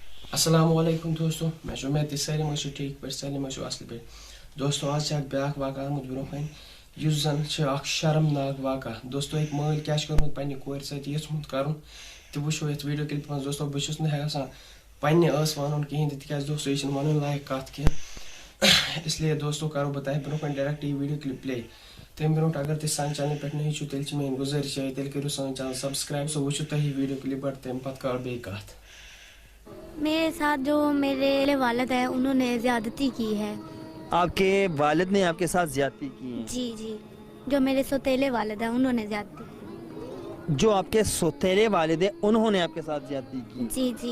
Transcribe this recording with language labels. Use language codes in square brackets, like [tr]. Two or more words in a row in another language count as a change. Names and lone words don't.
[ks] السلام علیکم دوستو میں امید سٲلِم ٲسِو ٹھیٖک پٲٹھۍ سٲلِم ٲسِو اَصٕل پٲٹھۍ دوستو آز چھِ اکھ بیٛاکھ واقعہ آمُت برونٛہہ کَنہِ یُس زَن چھِ اکھ شرمناک واقعہ دوستو أکۍ مٲلۍ کیٛاہ چھُ کوٚرمُت پنٛنہِ کورِ سۭتۍ یژھمُت کَرُن تہِ وٕچھو یَتھ [en] video clip [ks] منٛز دوستو بہٕ چھُس نہٕ ہٮ۪کان پنٛنہِ ٲس وَنُن کِہیٖنۍ تہِ تِکیٛازِ دوستو یہِ چھِنہٕ وَنُن لایق کَتھ کینٛہہ اِسلیے دوستو کَرو بہٕ تۄہہِ برونٛہہ کَنہِ ڈایرٮ۪کٹ یہِ [en] video clip play [ks] تَمہِ برونٛٹھ اگر تُہۍ سانہِ چَنلہِ پٮ۪ٹھ نٔے چھُو تیٚلہِ چھِ میٛٲنۍ گُزٲرِش یِہوٚے تیٚلہِ کٔرِو سٲنۍ [en] channel subscribe [ks] سو وٕچھِو تُہۍ یہِ [en] video clip [ks] گۄڈٕ تَمہِ پَتہٕ کَرو بیٚیہِ کَتھ [ur] میرے ساتھ جو میرے والد ہیں انہوں نے زیادتی کی ہے. آپ کے والد نے آپ کے ساتھ زیادتی کی ہے؟ جی جی جو میرے سوتیلے والد ہیں انہوں نے زیادتی کی. جو آپ کے سوتیلے والد ہیں انہوں نے آپ کے ساتھ زیادتی کی؟ جی جی.